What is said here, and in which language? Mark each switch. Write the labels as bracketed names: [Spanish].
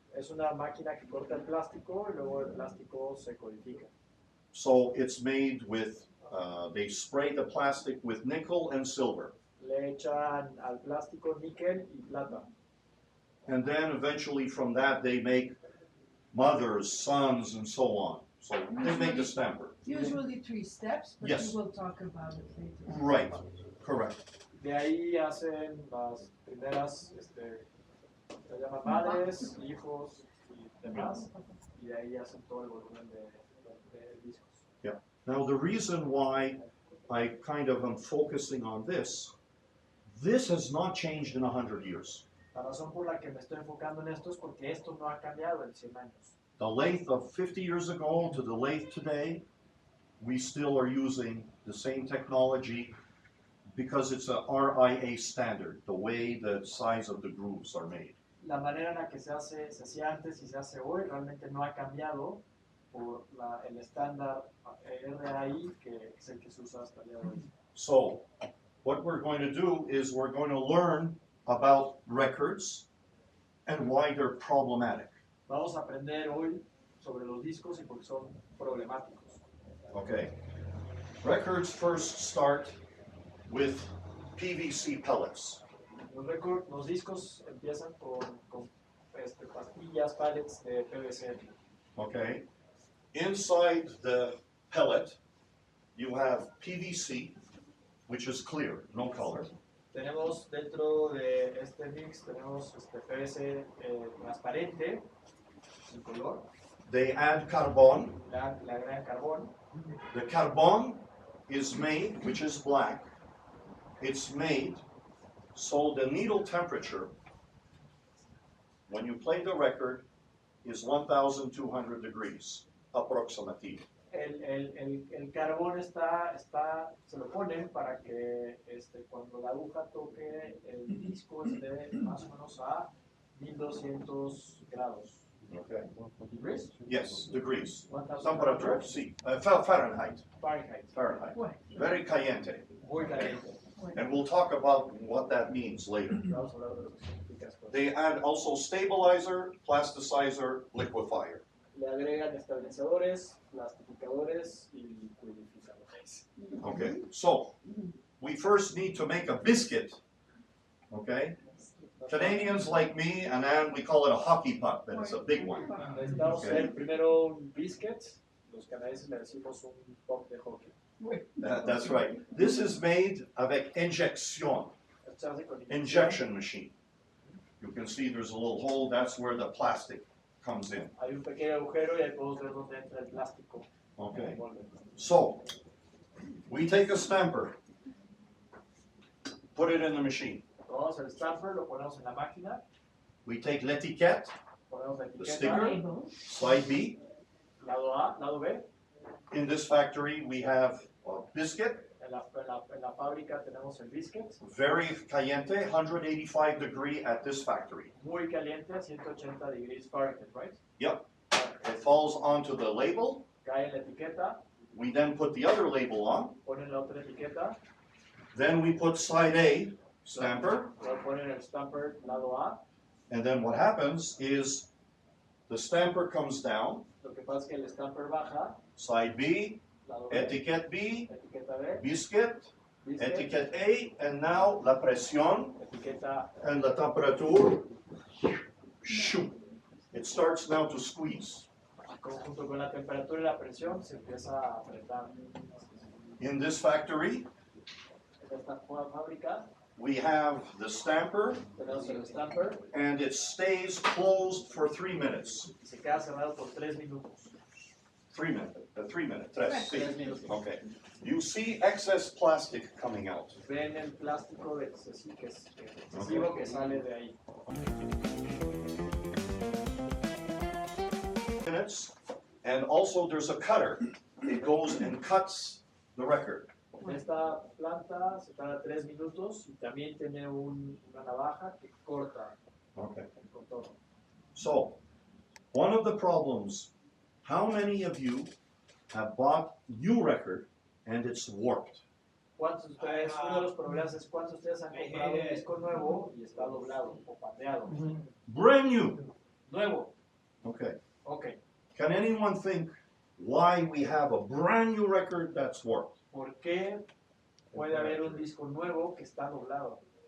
[Spanish] Es una máquina que corta el plástico y luego el plástico se codifica. [English] So it's made with, they spray the plastic with nickel and silver. [Spanish] Le echan al plástico níquel y plata. [English] And then eventually from that they make mothers, sons, and so on. So they make the stamper. Usually 3 steps, but Yes. we will talk about it later. Right, correct. [Spanish] De ahí hacen las primeras, se llaman madres, hijos y demás. Y de ahí hacen todo el volumen de discos. [English] Yeah. Now the reason why I kind of am focusing on this has not changed in 100 years. [Spanish] La razón por la que me estoy enfocando en esto es porque esto no ha cambiado en 100 años. [English] The lathe of 50 years ago to the lathe today, we still are using the same technology because it's a RIA standard, the way the size of the grooves are made. [Spanish] La manera en la que se hacía antes y se hace hoy realmente no ha cambiado por el estándar RAI que es el que se usa hasta el día de hoy. [English] So what we're going to do is we're going to learn about records and why they're problematic. [Spanish] Vamos a aprender hoy sobre los discos y por qué son problemáticos. [English] Okay. Records first start with PVC pellets. [Spanish] Los discos empiezan con pastillas, pallets de PVC. [English] Okay. Inside the pellet, you have PVC, which is clear, no color. [Spanish] Tenemos dentro de este mix, tenemos PVC transparente, sin color. [English] They add carbon. [Spanish] Le agregan carbón. [English] The carbon is made, which is black, it's made so the needle temperature, when you play the record, is 1,200 degrees, approximately. [Spanish] El carbón se lo ponen para que cuando la aguja toque el disco esté más o menos a 1200 grados. [English] Okay. Degrees? Yes, degrees. 1000 Temperature, [Spanish] sí. [English] Fahrenheit. Fahrenheit. Fahrenheit. [Spanish] Bueno. [English] Very [Spanish] caliente. Muy caliente. [English] And we'll talk about what that means later. [Spanish] Vamos a hablar de lo que significa esto. [English] They add also stabilizer, plasticizer, liquefier. [Spanish] Le agregan estabilizadores, plastificadores y liquidificadores. [English] Okay, so we first need to make a biscuit. Okay, Canadians like me, and then we call it a hockey puck, but it's a big one. [Spanish] Necesitamos [English] Okay. [Spanish] hacer primero un biscuit. Los canadienses le decimos un puck de hockey. [English] That's right. This is made [French] avec [English] injection, [Spanish] Esto se hace con [English] injection machine. You can see there's a little hole. That's where the plastic comes in. [Spanish] Hay un pequeño agujero y ahí podemos ver dónde entra el plástico. [English] Okay. [Spanish] El molde. [English] So we take a stamper, put it in the machine. [Spanish] Tomamos el stamper, lo ponemos en la máquina, [English] We take [French] l'étiquette, [Spanish] ponemos la [English] The [Spanish] etiqueta, [English] sticker. Label. slide B. [Spanish] lado A, lado B. [English] In this factory, we have a biscuit, [Spanish] En la fábrica tenemos el biscuit, [English] very [Spanish] caliente, [English] 185 degree at this factory. [Spanish] muy caliente, 180 [English] degrees Fahrenheit, right? Yep. It falls onto the label. [Spanish] Cae en la etiqueta, [English] We then put the other label on. [Spanish] ponen la otra etiqueta, [English] Then we put side A, stamper. [Spanish] luego ponen el stamper lado A. [English] And then what happens is the stamper comes down, [Spanish] Lo que pasa es que el stamper baja, [English] side B, [Spanish] lado B, [French] etiquette B, [Spanish] etiqueta B, [English] biscuit, [Spanish] biscuit, [French] etiquette [English] A, and now [Spanish] la presión etiqueta [English] and [Spanish] la [English] temperature. Shoo. It starts now to squeeze. [Spanish] junto con la temperatura y la presión se empieza a apretar. [English] In this factory, [Spanish] En esta fábrica [English] we have the stamper, [Spanish] tenemos el stamper [English] and it stays closed for 3 minutes. [Spanish] y se queda cerrado por 3 minutos. [English] 3 minutes, 3 minutes, [Spanish] tres, sí. 3 minutos. [English] Okay. You see excess plastic coming out. [Spanish] Ven el plástico excesivo que sale de ahí. [English] Minutes, and also there's a cutter. It goes and cuts the record. [Spanish] En esta planta se tarda 3 minutos y también tiene una navaja que corta [English] Okay. [Spanish] el contorno. [English] So, one of the problems, how many of you have bought new record and it's warped? [Spanish] ¿Cuántos de ustedes, uno de los problemas es cuántos de ustedes han comprado un disco nuevo y está doblado o pandeado? [English] Brand new. [Spanish] Nuevo. [English] Okay. [Spanish] Ok, [English] Can anyone think why we have a brand new record that's warped? [Spanish] ¿por qué puede haber un disco nuevo que está doblado?